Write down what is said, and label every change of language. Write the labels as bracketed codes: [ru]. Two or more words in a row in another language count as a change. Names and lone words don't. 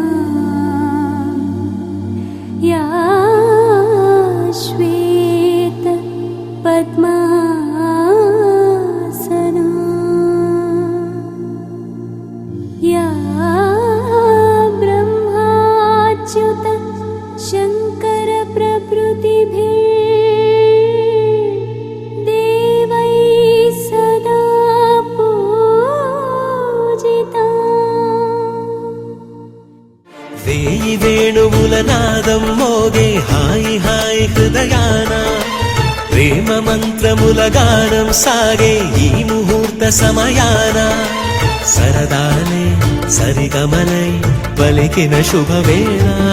[sa] या श्वेत पद्मासना या ब्रह्माच्युत शंकर प्रभृतिभिः देवैः सदा पूजिता। [te] వేయి వేణువుల నాదం మోగే హాయి హాయి హృదయాన ప్రేమ మంత్రముల గానం సాగే ఈ ముహూర్త సమయాన సరదాలే సరిగమలై పలికిన శుభవేళ